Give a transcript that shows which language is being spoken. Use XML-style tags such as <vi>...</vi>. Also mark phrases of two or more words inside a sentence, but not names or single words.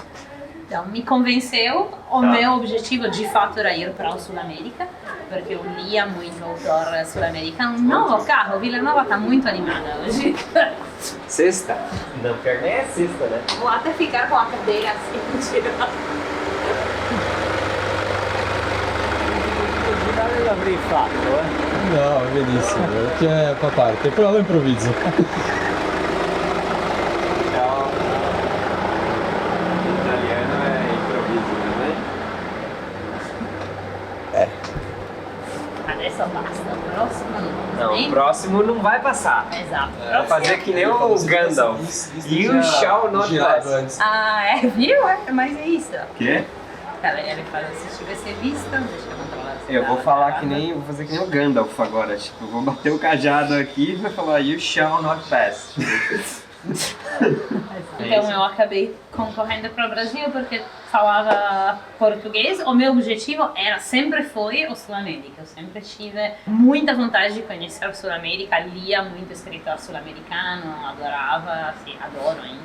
<pt>Então me convenceu, o meu objetivo de fato era ir para a Sul-América, porque eu lia muito autor sul-americano. Novo carro, Vila Nova está muito animada hoje. Sexta? Não, pior nem é sexta, né? Vou até ficar com a cadeira assim, tirando.</pt> <it>Dale la briffato, No, è benissimo, perché fa parte, poi lo improvviso.</it> <pt>Ciao. Italiano é improviso também?</pt> <it>Adesso basta,</it> <pt>o próximo Não, o próximo não vai passar. Esatto. Vai fazer que nem o Gandalf.</pt> <en>You shall not pass.</en> <pt>Ah, viu? Mas é isso. Quê? Tá, ele falou, se tivesse visto, deixa eu controlar. Eu vou falar que nem, vou fazer que nem o Gandalf agora, tipo, eu vou bater o cajado aqui e vai falar</pt> <en>You shall not pass.</en> <pt>Então eu acabei concorrendo para o Brasil porque falava português. O meu objetivo sempre foi o Sul-América. Eu sempre tive muita vontade de conhecer o Sul-América, lia muito escritor sul-americano, adorava, assim, adoro ainda.</pt>